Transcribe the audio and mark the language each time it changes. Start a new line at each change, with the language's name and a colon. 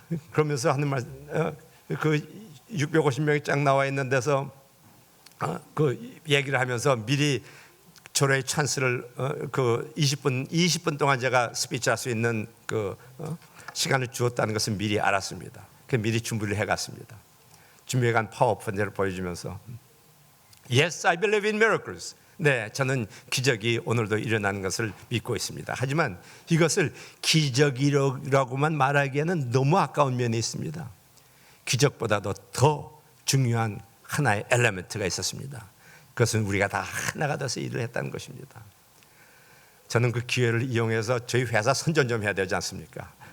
Korean: 그러면서 하는 말, 그 650명이 쫙 나와 있는 데서 그 얘기를 하면서 미리 조례의 찬스를 그 20분 동안 제가 스피치 할 수 있는 그 시간을 주었다는 것은 미리 알았습니다. 그 미리 준비를 해갔습니다. 준비해간 파워포인트를 보여주면서
English: Yes, I believe in miracles.
Korean: 네, 저는 기적이 오늘도 일어나는 것을 믿고 있습니다. 하지만 이것을 기적이라고만 말하기에는 너무 아까운 면이 있습니다. 기적보다도 더 중요한 하나의 엘리멘트가 있었습니다. 그것은 우리가 다 하나가 돼서 일을 했다는 것입니다. 저는 그 기회를 이용해서 저희 회사 선전 좀 해야 되지 않습니까?